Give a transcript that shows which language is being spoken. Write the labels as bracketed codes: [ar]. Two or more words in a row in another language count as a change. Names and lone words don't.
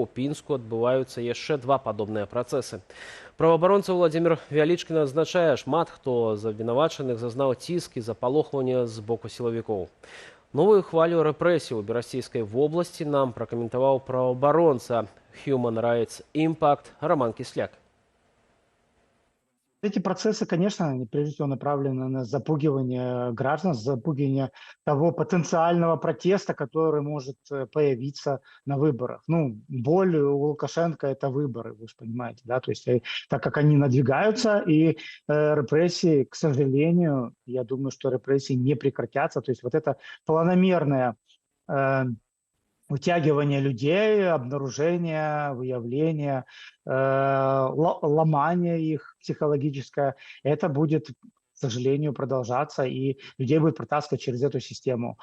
[be] У Пінску адбываюцца яшчэ 2 падобныя працэсы. Праваабаронца Владзімір Вялічкін адзначае, шмат хто з абвінавачаных зазнаў ціск і запалохвання з боку сілавікоў. Новую хвалю рэпрэсій у берасцейскай вобласці нам пракаментаваў праваабаронца Human Rights Impact Роман Кисляк. [ru] Эти процессы, конечно, прежде всего направлены на запугивание граждан, запугивание того потенциального протеста, который может появиться на выборах. Ну, боль у Лукашенко – это выборы, вы же понимаете, да, то есть так как они надвигаются, и репрессии, к сожалению, я думаю, что репрессии не прекратятся, то есть вот это планомерное утягивание людей, обнаружение, выявление, ломание их психологическое, это будет, к сожалению, продолжаться, и людей будет протаскивать через эту систему.